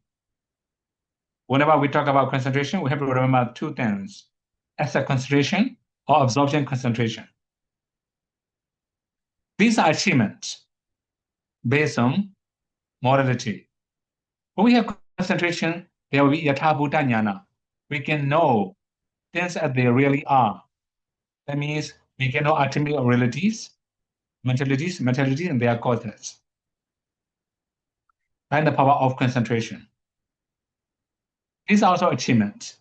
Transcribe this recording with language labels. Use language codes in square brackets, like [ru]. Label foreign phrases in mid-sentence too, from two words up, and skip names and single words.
[en] Whenever we talk about concentration, we have to remember two things: asset concentration or absorption concentration. These are achievements based on morality. When we have concentration, there will be [pi] yatha bhuta jnana. [en] We can know things as they really are. That means we can know ultimate realities, mentalities, and their causes. And the power of concentration. These are also achievements.